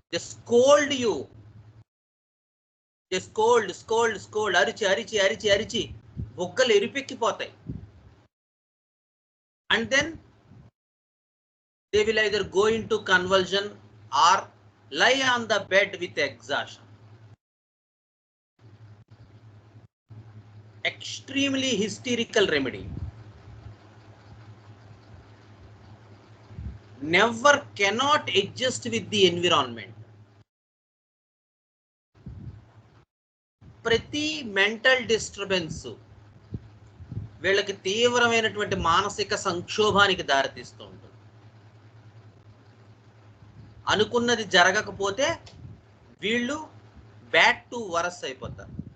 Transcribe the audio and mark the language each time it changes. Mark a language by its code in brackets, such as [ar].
[en] scold you, scold scold scold, [te] అరిచి అరిచి అరిచి అరిచి బొగ్గలు ఎరిపెక్కిపోతాయి. [en] And then they will either go into convulsion or lie on the bed with exhaustion. Extremely hysterical remedy. Never cannot adjust with the environment. [te] ప్రతి mental disturbance వీళ్ళకి తీవ్రమైనటువంటి మానసిక సంక్షోభానికి దారితీస్తూ ఉంటుంది. అనుకున్నది జరగకపోతే వీళ్ళు బ్యాడ్ టు వరస్ అయిపోతారు.